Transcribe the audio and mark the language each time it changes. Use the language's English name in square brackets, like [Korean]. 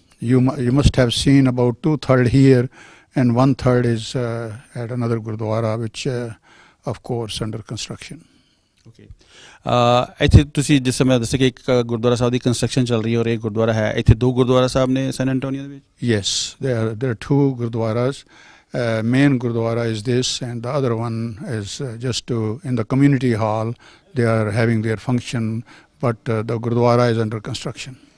[English] You must have seen about 2/3 here and 1/3 is at another Gurdwara, which of course under construction. [Punjabi] Okay ਇੱਥੇ ਤੁਸੀਂ ਜਿਸ ਸਮੇਂ ਦੱਸਿਆ ਕਿ ਇੱਕ ਗੁਰਦੁਆਰਾ ਸਾਹਿਬ ਦੀ ਕੰਸਟਰਕਸ਼ਨ ਚੱਲ ਰਹੀ ਹੈ ਔਰ ਇਹ ਗੁਰਦੁਆਰਾ ਹੈ, ਇੱਥੇ 2 ਗੁਰਦੁਆਰਾ ਸਾਹਿਬ ਨੇ ਸੈਨ ਐਂਟੋਨੀਓ ਦੇ ਵਿੱਚ? [English] Yes, there are 2 Gurdwaras. Main Gurdwara is this and the other one is just in the community hall. They are having their function, but the Gurdwara is under construction.